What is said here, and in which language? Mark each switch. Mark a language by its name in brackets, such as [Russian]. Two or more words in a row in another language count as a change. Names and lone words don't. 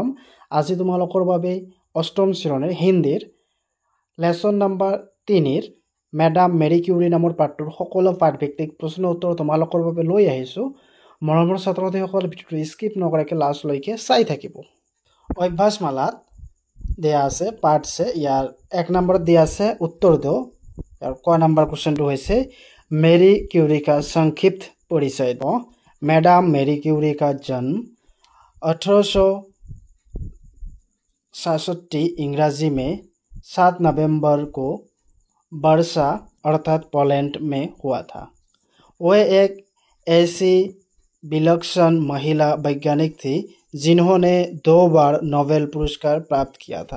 [Assamese] আজি তোমালোকৰ বাবে অষ্টম শ্ৰেণীৰ হিন্দীৰ [English] lesson number [Assamese] 3 মেডাম মেৰী কিউৰী নামৰ পাঠটোৰ সকলো পাঠভিত্তিক প্ৰশ্ন উত্তৰ তোমালোকৰ বাবে লৈ আহিছোঁ। মৰমৰ ছাত্ৰ ছাত্ৰীসকল, ভিডিঅ'টো স্কিপ নকৰাকৈ লাষ্টলৈকে চাই থাকিব। অভ্যাসমালাত দিয়া আছে পাঠ আছে, ইয়াৰ 1 নম্বৰত দিয়া আছে [Hindi] उत्तर दो। [Assamese] ইয়াৰ ক নম্বৰ কুৱেশ্যনটো হৈছে মেৰী কিউৰী [Hindi] का संक्षिप्त परिचय दो। मैडम मेरी क्यूरी का जन्म 1867 इंग्राजी में 7 नवंबर को वर्सा अर्थात पोलैंड में हुआ था। वह एक ऐसी विलक्षण महिला वैज्ञानिक थी जिन्होंने 2 बार नोबेल पुरस्कार प्राप्त किया था।